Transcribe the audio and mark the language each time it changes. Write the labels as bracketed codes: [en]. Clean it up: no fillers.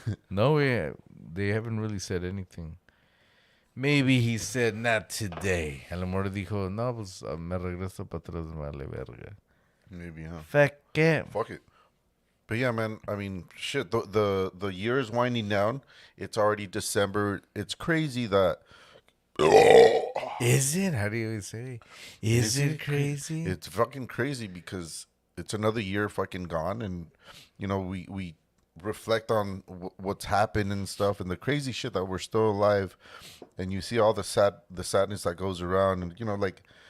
[en] No, they haven't really said anything. Maybe he said not today. [es] A lo mejor dijo, no, pues me regreso para atrás, vale verga. [en] Maybe, huh? Fuck it. Fuck it. But yeah, man. I mean, shit. The year is winding down. It's already December. It's crazy that. Is it? How do you say? Is it crazy? It's fucking crazy because it's another year fucking gone, and we reflect on what's happened and stuff, and the crazy shit that we're still alive, and you see all the sadness that goes around, and like.